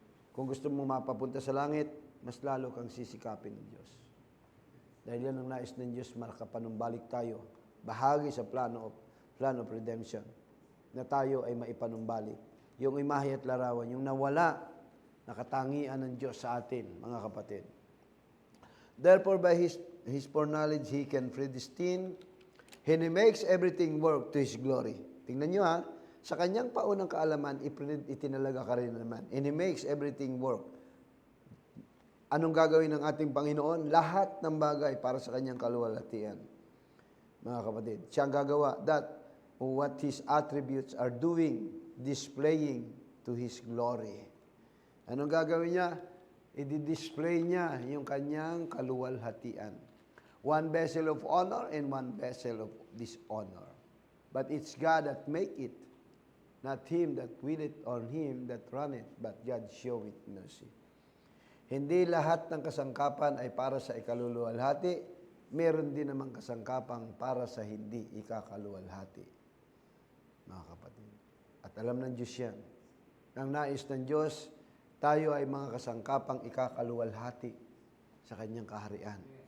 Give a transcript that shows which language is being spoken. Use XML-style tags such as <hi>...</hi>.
<tl>Kung gusto mong mapapunta sa langit, mas lalo kang sisikapin ng Diyos. Dahil yan ang nais ng Diyos, makapanumbalik tayo. Bahagi sa</tl> <en>plan of redemption,</en> <tl>na tayo ay maipanumbalik. Yung imahe at larawan, yung nawala, nakatangian ng Diyos sa atin, mga kapatid.</tl> <en>Therefore, by His foreknowledge, He can predestine, and He makes everything work to His glory.</en> <tl>Tingnan nyo ha, sa kanyang paunang kaalaman, itinalaga ka rin naman.</tl> <en>And He makes everything work.</en> <tl>Anong gagawin ng ating Panginoon? Lahat ng bagay para sa kanyang kaluwalhatian. Mga kapatid, siya ang gagawa.</tl> <en>That what His attributes are doing, displaying to His glory.</en> <tl>Anong gagawin niya? I-display niya yung kanyang kaluwalhatian.</tl> <en>One vessel of honor and one vessel of dishonor. But it's God that make it, not him that will it or him that run it, but God show it mercy.</en> <tl>Hindi lahat ng kasangkapan ay para sa ikaluluwalhati, meron din namang kasangkapang para sa hindi ikakaluwalhati. mga kapatid. At alam ng Diyos yan. Ang nais ng Diyos, tayo ay mga kasangkapang ikakaluwalhati sa Kanyang kaharian.</tl>